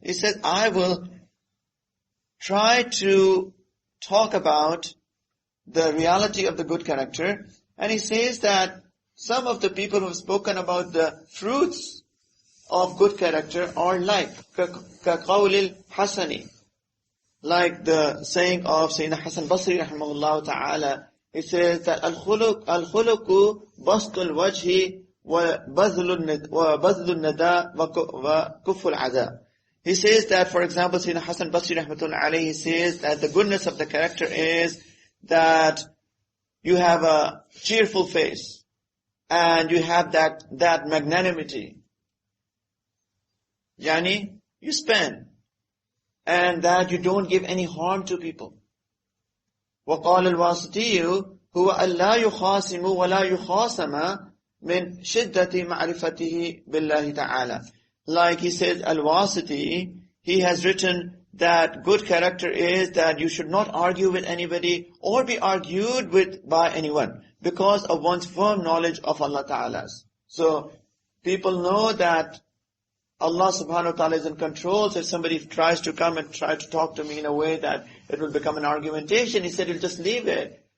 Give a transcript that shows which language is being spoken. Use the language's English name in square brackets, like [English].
[English] He says, I will try to talk about the reality of the good character. And he says that some of the people who have spoken about the fruits of good character are like [Arabic] كَقَوْلِ الْحَسَنِ, [English] like the saying of Sayyidina Hasan Basri rahimahullah ta'ala. He says that [Arabic] الْخُلُقُ بَسْطُ الْوَجْهِ وَبَذْلُ النَّدَى وَكُفُّ الْعَدَى. [English] He says that, for example, Sayyidina Hasan Basri rahmatullah alayhi, he says that the goodness of the character is that you have a cheerful face and you have that magnanimity. Yani, you spend, and that you don't give any harm to people. [Arabic] وَقَالَ الْوَاسِطِيُّ هُوَ أَلَّا يُخَاصِمُ وَلَا يُخَاصَمَ من شدة معرفته بالله تعالى. [English] Like he says, Al-Wasiti, he has written that good character is that you should not argue with anybody or be argued with by anyone because of one's firm knowledge of Allah Ta'ala's. So people know that Allah subhanahu wa ta'ala is in control. So if somebody tries to come and try to talk to me in a way that it will become an argumentation, he said, he'll just leave it.